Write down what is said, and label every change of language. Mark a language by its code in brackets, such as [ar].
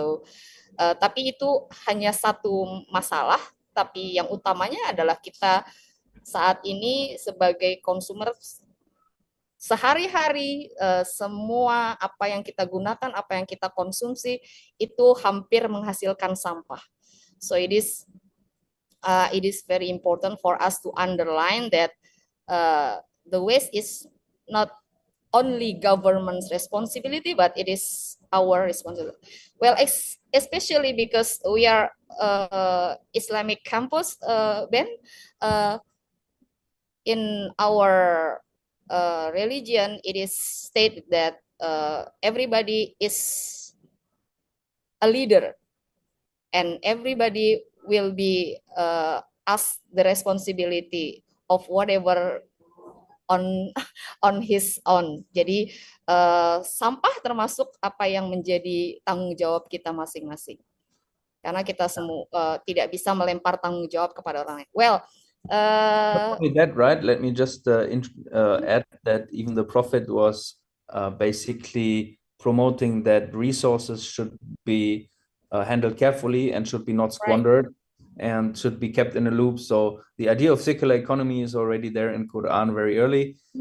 [en] So [id] tapi itu hanya satu masalah, tapi yang utamanya adalah kita saat ini sebagai konsumer sehari-hari semua apa yang kita gunakan, apa yang kita konsumsi itu hampir menghasilkan sampah. [en] So it is very important for us to underline that the waste is not only government's responsibility, but it is our responsibility. Well, especially because we are Islamic campus, Ben, in our religion, it is stated that everybody is a leader, and everybody will be asked the responsibility of whatever on his own. [id] Jadi sampah termasuk apa yang menjadi tanggung jawab kita masing-masing. Karena kita semua tidak bisa melempar tanggung jawab kepada orang lain. [en] Well, not only that, right? Let me just add that even the Prophet was basically promoting that resources should be handled carefully and should be not squandered. Right. And should be kept in a loop. So the idea of circular economy is already there in Quran very early.